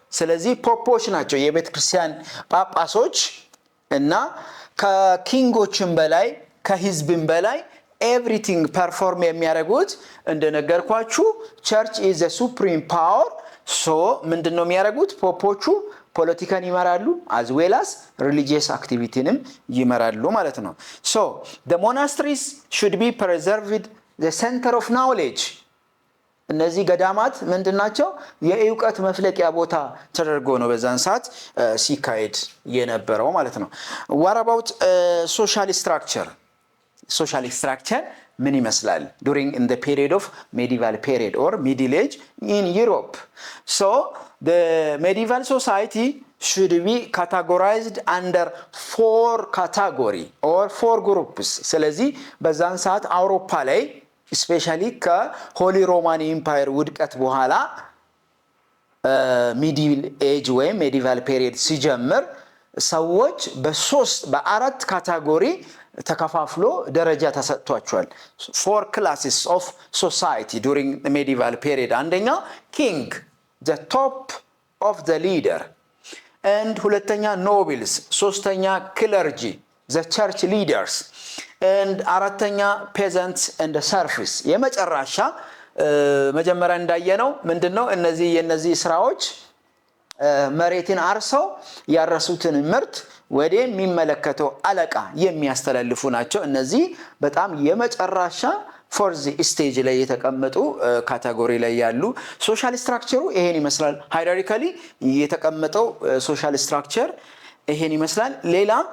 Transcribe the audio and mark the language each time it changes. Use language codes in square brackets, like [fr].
[am] ስለዚህ ፖፖች ናቸው የቤተክርስቲያን ጳጳሶች እና ከኪንጎችም በላይ ከህዝብም በላይ ኤቭሪቲንግ ፐርፎርም የሚያደርጉት እንደነገርኳችሁ ቸርች [en] is the supreme power. [am] so ምንድነው የሚያደርጉት? ፖፖቹ ፖለቲካን ይመራሉ [en] as well as religious activityንም [am] ይመራሉ ማለት ነው። [en] so the monasteries should be preserved the center of knowledge. [am] እነዚህ ገዳማት ምንድናቸው? የእውቀት መፍለቂያ ቦታ ተደርጎ ነው በዛን ሰዓት ሲካሄድ የነበረው ማለት ነው። [en] what about social structure? social structure [am] ምን ይመስላል [en] during in the period of medieval period or middle age in Europe? so the medieval society should be categorized under 4 category or 4 groups. [am] ስለዚህ በዛን ሰዓት አውሮፓ ላይ ስፔሻሊ ከሆሊ ሮማን ኢምፓየር ውድቀት በኋላ ሚዲል ኤጅ ወይም ሜዲቫል ፔሪየድ ሲጀምር ሰዎች በአራት ካቴጎሪ ተከፋፍሎ ደረጃ ተሰጥቷቸዋል። [en] 4 classes of society during the medieval period. አንደኛ king, the top of the leader, and ሁለተኛ nobles, ሶስተኛ clergy, the church leaders, and አራተኛ peasants and the serfs. [am] የመጨረሻ መጀመሪያ እንዳየነው ምንድነው የነዚህ ስራዎች መሬትን አርሰው ያረሱትን ምርት ወደ የሚመለከተው አለቃ የሚያስተላልፉ ናቸው። እነዚህ በጣም የመጨረሻ ፎርዝ ስቴጅ ላይ የተቀመጡ ካቴጎሪ ላይ ያሉ። ሶሻል ስትራክቸሩ ይሄን ይመስላል። ሃይራርኪካሊ የተቀመጠው ሶሻል ስትራክቸር ይሄን ይመስላል። ሌላ